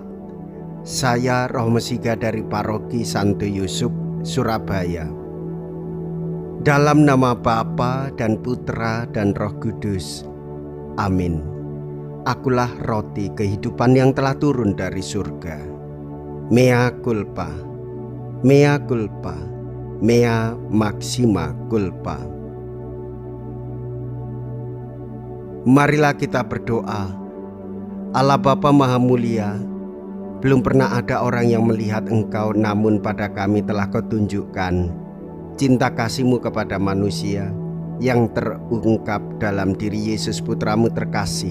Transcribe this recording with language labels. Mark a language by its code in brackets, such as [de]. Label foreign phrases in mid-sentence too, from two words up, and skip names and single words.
[id] Saya Romo Siga dari Paroki Santo Yusuf, Surabaya. Dalam nama Bapa dan Putra dan Roh Kudus. Amin. Akulah roti kehidupan yang telah turun dari surga. [la] Mea culpa, mea culpa, mea maxima culpa. [id] Marilah kita berdoa. Allah Bapa Maha Mulia, belum pernah ada orang yang melihat Engkau, namun pada kami telah Kau tunjukkan cinta kasih-Mu kepada manusia yang terungkap dalam diri Yesus Putra-Mu terkasih.